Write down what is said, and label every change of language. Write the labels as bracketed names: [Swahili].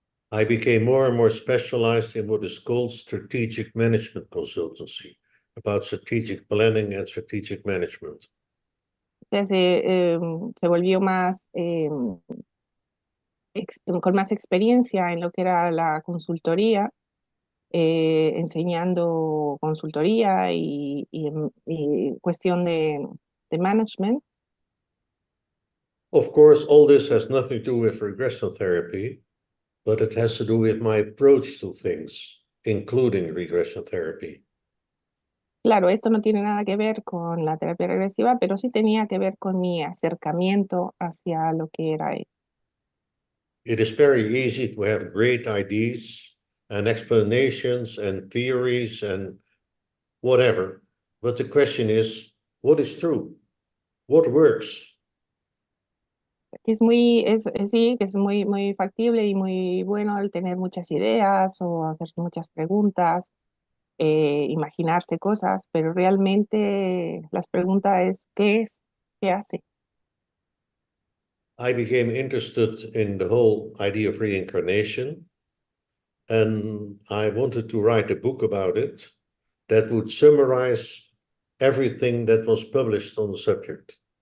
[English] I became more and more specialized in what is called strategic management consultancy, about strategic planning and strategic management. [Spanish] Se volvió más, con más experiencia en lo que era la consultoría, enseñando consultoría y cuestión de management. [English] Of course, all this has nothing to do with regression therapy, but it has to do with my approach to things, including regression therapy. [Spanish] Claro, esto no tiene nada que ver con la terapia regresiva, pero sí tenía que ver con mi acercamiento hacia lo que era. [English] It is very easy to have great ideas and explanations and theories and whatever. But the question is, what is true? What works? [Spanish] Que sí, que es muy factible y muy bueno el tener muchas ideas o hacerse muchas preguntas, imaginarse cosas, pero realmente las preguntas es, ¿qué es? ¿Qué hace? [English] I became interested in the whole idea of reincarnation, and I wanted to write a book about it that would summarize everything that was published on the subject.